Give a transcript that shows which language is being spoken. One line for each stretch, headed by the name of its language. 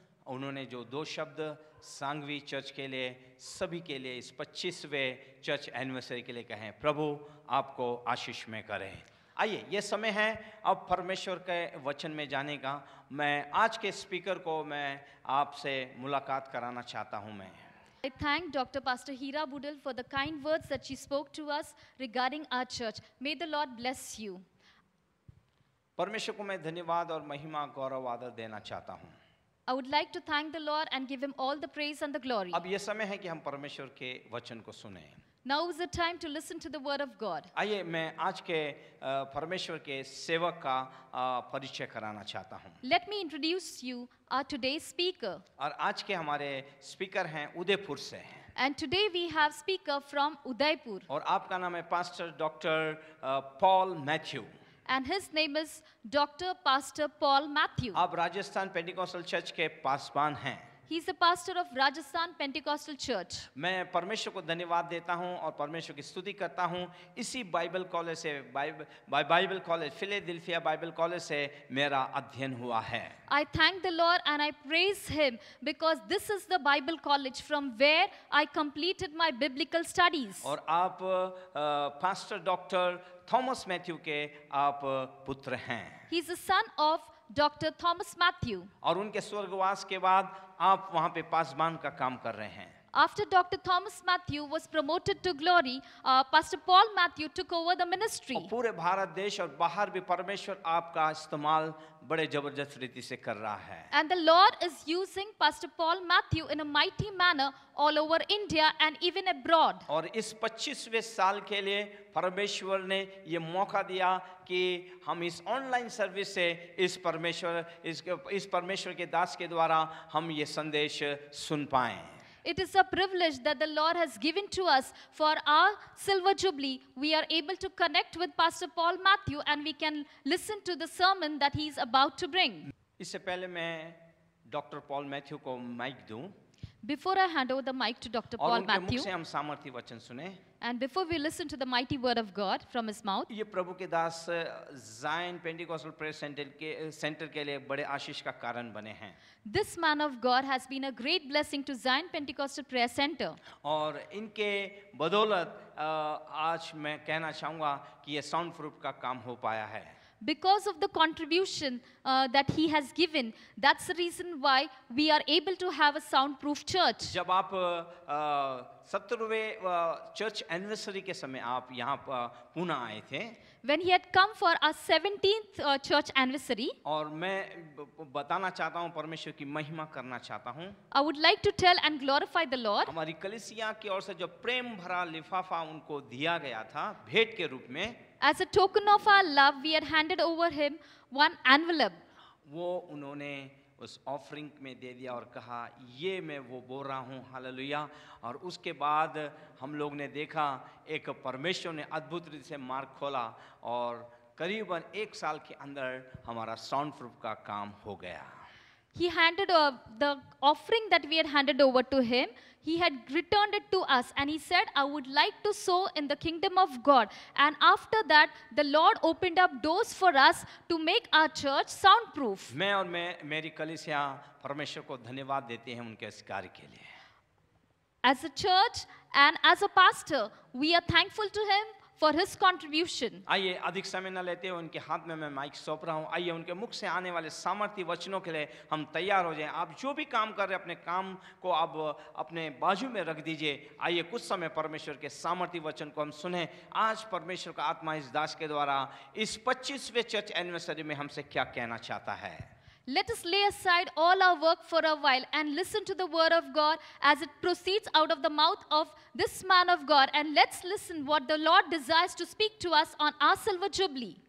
Hindi: उन्होंने जो 2 शब्द सांगवी चर्च के लिए, सभी के लिए इस 25वें चर्च एनिवर्सरी के लिए कहें, प्रभु आपको आशीष में करें. आइए, ये समय है अब परमेश्वर के वचन में जाने का. मैं आज के स्पीकर को मैं आपसे मुलाकात कराना चाहता हूँ.
English: I thank Dr. Pastor Hira Budal for the kind words that she spoke to us regarding our church. May the Lord bless you.
Hindi: परमेश्वर को मैं धन्यवाद और महिमा, गौरव, आदर देना चाहता हूँ.
English: I would like to thank the Lord and give him all the praise and the glory.
Hindi: अब ये समय है कि हम परमेश्वर के वचन को सुने.
English: Now is the time to listen to the word of God.
Hindi: आइए, मैं आज के परमेश्वर के सेवक का परिचय कराना चाहता हूँ.
English: Let me introduce you our today's speaker.
Hindi: और आज के हमारे स्पीकर हैं उदयपुर से.
English: And today we have speaker from Udaipur.
Hindi: और आपका नाम है pastor doctor Paul Matthew.
English: And his name is Dr. Pastor Paul Matthew.
Hindi: आप राजस्थान पेंटिकॉस्टल चर्च के पासवान हैं.
English: He's a pastor of Rajasthan Pentecostal Church.
Hindi: मैं परमेश्वर को धन्यवाद देता हूं और परमेश्वर की स्तुति करता हूं. इसी बाइबल कॉलेज से Bible college Philadelphia Bible college से मेरा अध्ययन हुआ है.
English: I thank the Lord and I praise him because this is the Bible college from where I completed my biblical studies.
Hindi: और आप पास्टर डॉक्टर थॉमस मैथ्यू के आप पुत्र हैं.
English: He's the son of Dr. Thomas Matthew.
Hindi: और उनके स्वर्गवास के बाद आप वहाँ पे पासबान का काम कर रहे हैं.
English: After Dr. Thomas Matthew was promoted to glory, Pastor Paul Matthew took over the ministry.
Hindi: और पूरे भारत देश और बाहर भी परमेश्वर आपका इस्तेमाल बड़े जबरदस्त रीति से कर रहा है.
English: And the Lord is using Pastor Paul Matthew in a mighty manner all over India and even abroad.
Hindi: और इस 25वें साल के लिए परमेश्वर ने ये मौका दिया कि हम इस ऑनलाइन सर्विस से इस परमेश्वर के दास के द्वारा हम ये संदेश सुन पाएं.
English: It is a privilege that the Lord has given to us for our Silver Jubilee. We are able to connect with Pastor Paul Matthew and we can listen to the sermon that he is about to bring.
Hindi: इससे पहले मैं doctor Paul Matthew को mic दूं.
English: Before I hand over the mic to Dr.
Hindi: और
English: Paul
Hindi: उनके मुख
English: Matthew,
Hindi: से हम सामर्थी वचन सुने.
English: and before we listen to the mighty word of God from his mouth,
Hindi: ये प्रभु के दास जायन पेंटिकॉस्टल प्रेयर सेंटर के लिए बड़े आशीष का कारण बने हैं.
English: this man of God has been a great blessing to Zion Pentecostal Prayer Center.
Hindi: और इनके बदौलत आज मैं कहना चाहूँगा कि ये साउंड प्रूफ का काम हो पाया है.
English: Because of the contribution that he has given, that's the reason why we are able to have a soundproof church.
Hindi: जब आप 70वें चर्च एनिवर्सरी के समय आप यहाँ पुणे आए थे.
English: When he had come for our 17th church anniversary,
Hindi: और मैं बताना चाहता हूँ, परमेश्वर की महिमा करना चाहता हूँ.
English: I would like to tell and glorify the Lord.
Hindi: हमारी कलीसिया की ओर से जो प्रेम भरा लिफाफा उनको दिया गया था भेंट के रूप में,
English: As a token of our love, we had handed over him one envelope.
Hindi: वो उन्होंने उस ऑफरिंग में दे दिया और कहा ये मैं वो बोल रहा हूँ. हालेलुया. और उसके बाद हम लोग ने देखा एक परमेश्वर ने अद्भुत रीति से मार्ग खोला और करीबन 1 साल के अंदर हमारा साउंड प्रूफ का काम हो गया.
English: He handed the offering that we had handed over to him. He had returned it to us and he said, I would like to sow in the kingdom of God. And after that, the Lord opened up doors for us to make our church soundproof.
Hindi: मैं और मेरी कलीसिया परमेश्वर को धन्यवाद देते हैं उनके इस कार्य के लिए.
English: As a church and as a pastor, we are thankful to him for his contribution.
Hindi: आइए, अधिक समय न लेते हुए उनके हाथ में मैं माइक सौंप रहा हूँ. आइए, उनके मुख से आने वाले सामर्थ्य वचनों के लिए हम तैयार हो जाएं. आप जो भी काम कर रहे हैं अपने काम को आप अपने बाजू में रख दीजिए. आइए, कुछ समय परमेश्वर के सामर्थ्य वचन को हम सुने. आज परमेश्वर का आत्मा इस दास के द्वारा इस 25वें चर्च एनिवर्सरी में हमसे क्या कहना चाहता है.
English: let us lay aside all our work for a while and listen to the word of God as it proceeds out of the mouth of this man of God. And let's listen what the Lord desires to speak to us on our Silver Jubilee.